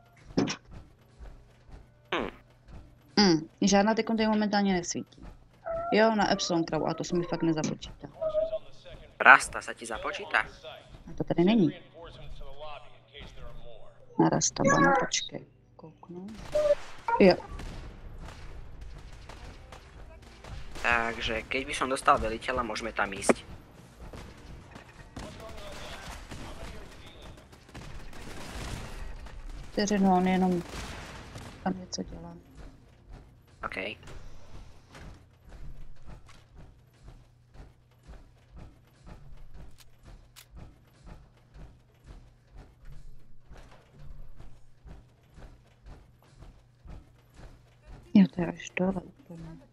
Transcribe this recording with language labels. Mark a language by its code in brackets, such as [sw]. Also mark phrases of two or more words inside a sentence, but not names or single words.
[cs] Žádná teď tady momentálně nesvítí. Jo, na Epsilon kravu, a to se mi fakt nezapočítá. [sk] Rasta sa ti započíta? [cs] A to tady není. Na Rasta, no počkej. Kouknu. Jo. [sk] Takže keď by som dostal veliteľa, môžeme tam ísť. [cs] Vteřinu, on jenom tam něco dělá. OK. Jo, to je až dole úplně.